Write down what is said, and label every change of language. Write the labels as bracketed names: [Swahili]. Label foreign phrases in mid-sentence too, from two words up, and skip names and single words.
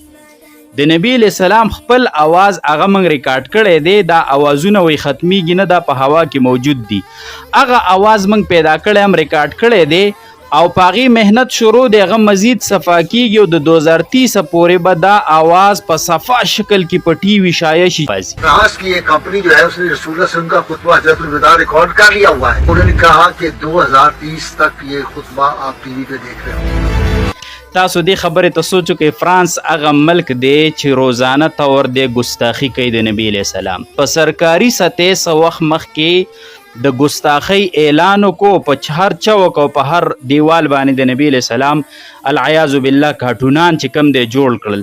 [Pashto] د نبی [Arabic] علیه السلام [Pashto] خپل اواز هغه موږ ریکارډ کړی دی. دا اوازونه وایي ختمیږي نه، دا په هوا کې موجود دي. هغه اواز موږ پیدا کړی هم ریکارډ کړی دی او په هغې محنت شروع دی. هغه مزید صفا کیږي او د 2030 پورې به دا آواز په صفا شکل کې په ټي وي شایع شي. [Urdu] فرانس کی یہ کمپنی جو ہے اس نے رسول اللہ [Arabic] صلی اللہ علیہ وسلم [Urdu] کا خطبہ حجۃ الوداع ریکارڈ کر لیا ہوا ہے. انہوں نے کہا کہ 2030 تک یہ خطبہ آپ ٹی وی پہ دیکھ رہے ہو. [Pashto] تاسو دې خبرې ته سوچ وکړئ، فرانس هغه ملک دی چې روزانه طور دی ګستاخي کوي د نبی [Arabic] علیه السلام. [Pashto] په سرکاري سطح څه وخت مخکې د ګستاخۍ اعلان وکړو، په هر چوک او په هر دیوال باندې د نبی [Arabic] علیه السلام العیاذ بالله [Pashto] کارټونان چې کم دی جوړ کړل.